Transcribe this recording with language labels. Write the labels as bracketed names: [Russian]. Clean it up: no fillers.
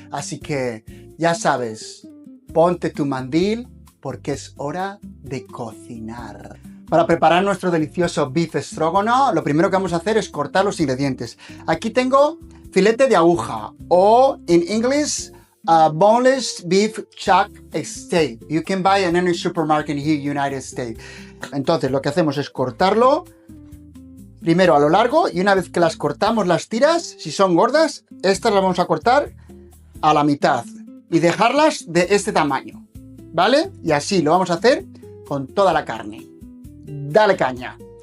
[Spanish] Así que ya sabes, ponte tu mandil porque es hora de cocinar. Para preparar nuestro delicioso beef stroganoff, lo primero que vamos a hacer es cortar los ingredientes. Aquí tengo filete de aguja o en inglés [English] boneless beef chuck steak. You can buy in any supermarket here in the United States. [Spanish] Entonces lo que hacemos es cortarlo primero a lo largo y una vez que las cortamos las tiras, si son gordas, estas las vamos a cortar a la mitad y dejarlas de este tamaño, ¿vale? Y así lo vamos a hacer con toda la carne. Dale caña.